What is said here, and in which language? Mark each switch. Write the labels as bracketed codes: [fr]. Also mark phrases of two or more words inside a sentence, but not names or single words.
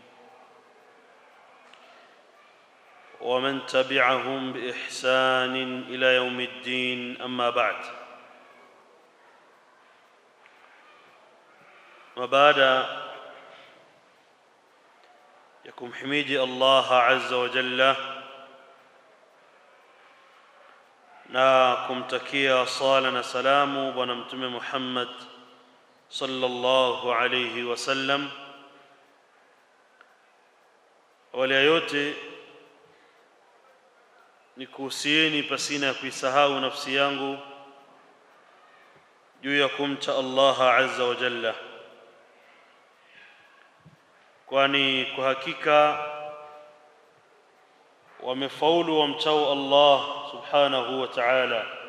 [ar] ومن تبعهم بإحسان إلى يوم الدين، أما بعد. [sw] وبعد ya kumhimidi [ar] الله عز وجل [sw] na kumtakia sala na salamu bwana mtume Muhammad [ar] صلى الله عليه وسلم. [sw] Awali ya yote nikuhusieni pasina ya kuisahau nafsi yangu juu ya kumcha Allah [ar] عز وجل, [sw] kwani kwa hakika wamefaulu wamchao Allah [ar] سبحانه وتعالى.